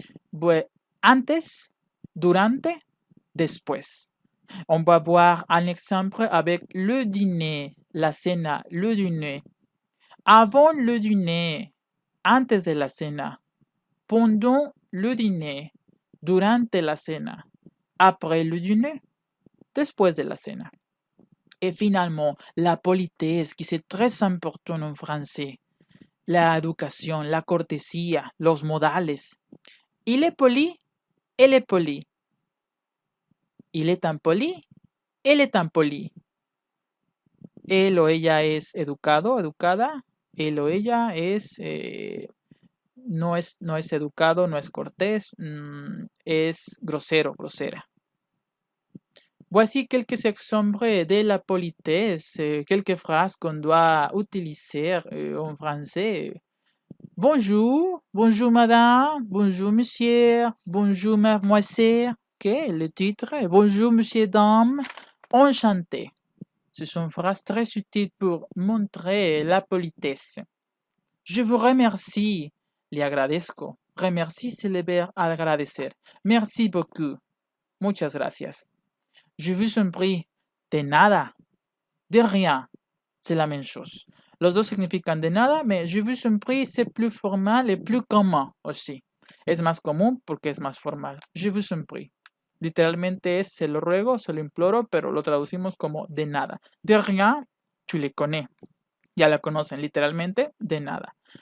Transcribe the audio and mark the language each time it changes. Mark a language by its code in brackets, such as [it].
[es] Bueno, antes, durante, después. [fr] On va voir un exemple avec le dîner, [es] la cena, [fr] le dîner. Avant le dîner, [es] antes de la cena. [fr] Pendant le dîner, [es] durante la cena. [fr] Après le dîner, [es] después de la cena. [fr] Et finalement, la politesse, qui c'est très important en français. [es] La educación, la cortesía, los modales. [fr] Il est poli, elle est poli. Il est impoli, elle est impoli. [es] Él o ella es educado, educada. Él o ella es, no es educado, no es cortés, es grosero, grosera. [fr] Voici quelques exemples de la politesse, quelques phrases qu'on doit utiliser en français. Bonjour, bonjour madame, bonjour monsieur, bonjour mademoiselle. Ok, le titre. Bonjour monsieur, dame, enchanté. Ce sont phrases très utiles pour montrer la politesse. Je vous remercie, [es] le agradezco. [fr] Remercie, c'est le verbe agradecer. Merci beaucoup. [es] Muchas gracias. [fr] Je vous en prie. [es] De nada. [fr] De rien. C'est la même chose. [es] Los dos significan de nada, [fr] mais je vous en prie, c'est plus formal et plus commun aussi. [es] Es más común porque es más formal. [fr] Je vous en prie. [es] Literalmente es se lo ruego, se lo imploro, pero lo traducimos como de nada. [fr] De rien, tu le connais. [es] Ya la conocen, literalmente, de nada.